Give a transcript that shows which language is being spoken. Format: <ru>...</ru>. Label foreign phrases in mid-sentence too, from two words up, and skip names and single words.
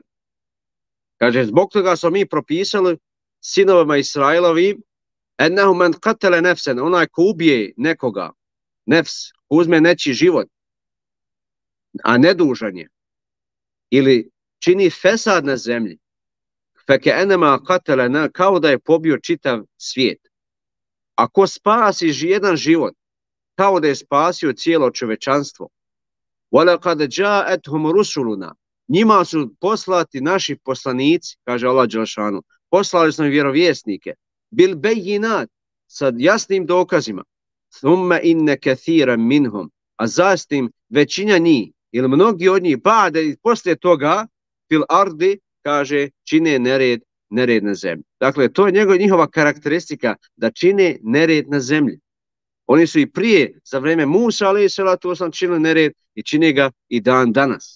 <bs>Kaže, zbog toga smo mi propisali sinovima Israilovim,</bs> <ar>أنه من قتل نفسا,</ar> <bs>onaj ko ubije nekoga, nefs, uzme nečiji život, a nedužan je, ili čini fesad na zemlji,</bs> <ar>فكأنما قتل,</ar> <bs>kao da je pobio čitav svijet. Ako spasi jedan život, kao da je spasio cijelo čovečanstvo.</bs> <ar>وَلَقَدْ جَاءَتْهُمْ رُسُلُنَا.</ar> <bs>Njima su poslati naši poslanici, kaže Allah dželešanu, poslali smo vjerovjesnike,</bs> <ar>بالبينات,</ar> <bs>sa jasnim dokazima,</bs> <ar>ثم إن كثيرا منهم,</ar> <bs>a zatim većina njih, ili mnogi od njih, ba'de, poslije toga,</bs> <ar>في الأرض,</ar> <bs>kaže, čine nered na zemlji. Dakle, to je njihova karakteristika, da čine nered na zemlji. Oni su i prije, za vrijeme Musa,</bs> <ar>عليه الصلاة والسلام,</ar> <bs>činili nered i čine ga i dan danas.</bs>